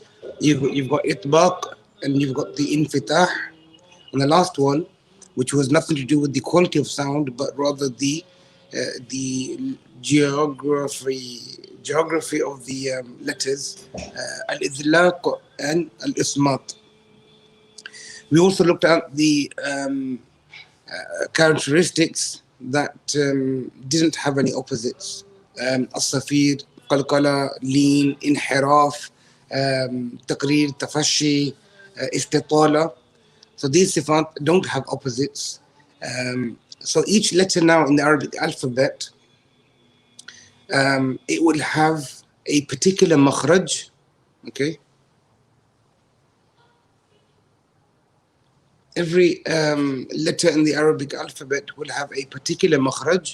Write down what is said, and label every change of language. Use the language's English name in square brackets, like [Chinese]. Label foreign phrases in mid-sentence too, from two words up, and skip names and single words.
[English] You've got itbaq, and you've got the infitah, and the last one, which was nothing to do with the quality of sound, but rather the geography of the letters, al-idlaq and al-ismat. We also looked at the characteristics that didn't have any opposites: [Arabic] الصفير، القلقلة، اللين, الانحراف، التكرير، التفشي، الاستطالة. [English] So these sifat don't have opposites. So each letter now in the Arabic alphabet, it will have a particular makhraj, okay? Every letter in the Arabic alphabet will have a particular makhraj.